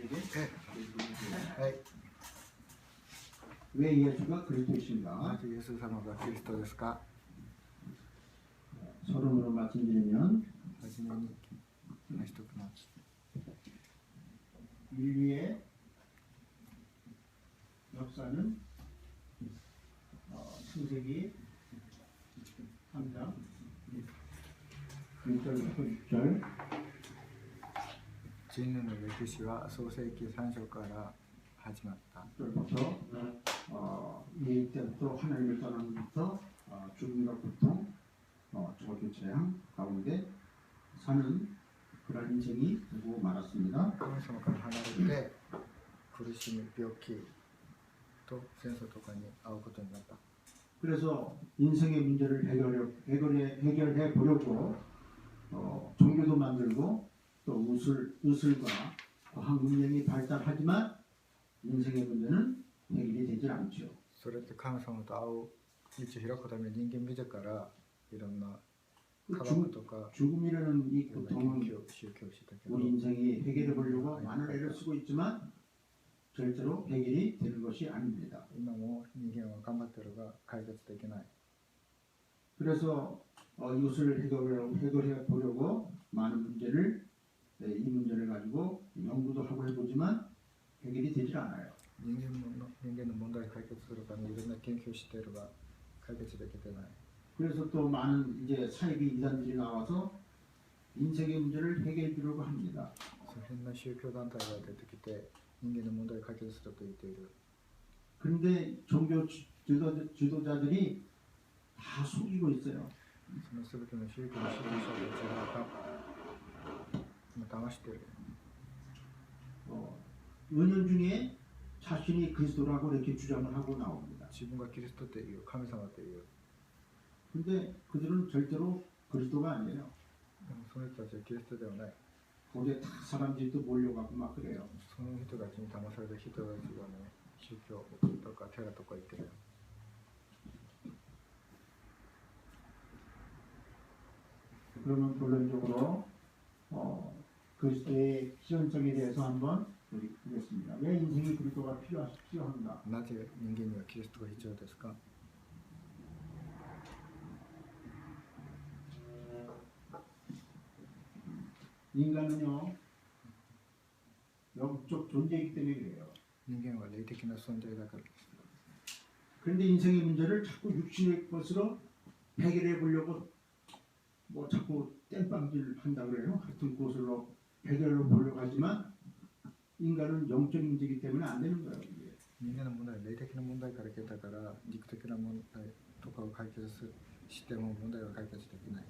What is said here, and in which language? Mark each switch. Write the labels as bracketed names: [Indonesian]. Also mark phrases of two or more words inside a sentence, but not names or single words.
[Japanese] はい。 [Korean] 왜 예수가 그리스도이신가? [Japanese] なぜイエス様がキリストですか? [Korean] 서론으로 말씀드리면 [Japanese] はじめに話しておきます。 [Korean] 인류의 역사는 창세기 3장 1절부터 6절 [Japanese] 人類の歴史は創世記3章から始まった。 [Korean] 부터 이 때부터 하나님을 떠난 부터 죽음과 고통, 저주 재앙 가운데 사는 그런 인생이 되고 말았습니다. [Japanese] 神様から離れて苦しみ、病気と戦争とかに遭うことになった。 [Korean] 그래서 인생의 문제를 해결해 보려고 종교도 만들고 또 의술과 과학 문명이 발달하지만 인생의 문제는 해결이 되질 않죠. [Japanese] それって神様と会う道を開くために人間自らいろんな科学とか [Korean] 죽음이라는 이 [Japanese] いろんな [Korean] 고통은 [Japanese] 研究宗教をしてたけど [Korean] 우리 인생이 해결해 보려고 많은 애를 쓰고 있지만 절대로 해결이 되는 것이 아닙니다. [Japanese] 今も人間は頑張ってるが解決できない。 [Korean] 그래서 이것을 해결해 보려고 많은 문제를 이 문제를 가지고 연구도 하고 해보지만 해결이 되질 않아요. [Japanese] 人間の問題を解決するためにいろんな研究をしているが解決できてない。 [Korean] 그래서 또 많은 이제 사이비 이단들이 나와서 인생의 문제를 해결해 주려고 합니다. [Japanese] 変な宗教団体が出てきて人間の問題を解決すると言っている。 [Korean] 그런데 종교 지도자들이 다 속이고 있어요. [Japanese] その全ての宗教の指導者たちが騙している。 [Korean] 은연중에 자신이 그리스도라고 이렇게 주장을 하고 나옵니다. [Japanese] 自分がキリストという神様という。 [Korean] 근데 그들은 절대로 그리스도가 아니에요. [Japanese] でもその人たちはキリストではない。 [Korean] 거기에 다 사람들이 또 몰려가고 막 그래요. [Japanese] その人たちに騙された人たちがね、宗教とか寺とか行ってるよ。 [Korean] 그러면 본론적으로 그리스도의 필연성에 대해서 한번 우리 보겠습니다. 왜 인생이 그리스도가 필요한가? [Japanese] なぜ人間にはキリストが必要ですか? [Korean] 인간은요 영적 존재이기 때문에 그래요. [Japanese] 人間は霊的な存在だからです。 [Korean] 그런데 인생의 문제를 자꾸 육신의 것으로 해결해 보려고 뭐 자꾸 땜빵질 한다 그래요. 하여튼 그것으로 해결해 보려고 하지만 인간은 영적인 문제이기 때문에 안 되는 거예요. 이게. [Japanese] 人間の問題は霊的な問題から来たから肉的な問題とかを解決しても問題は解決できない。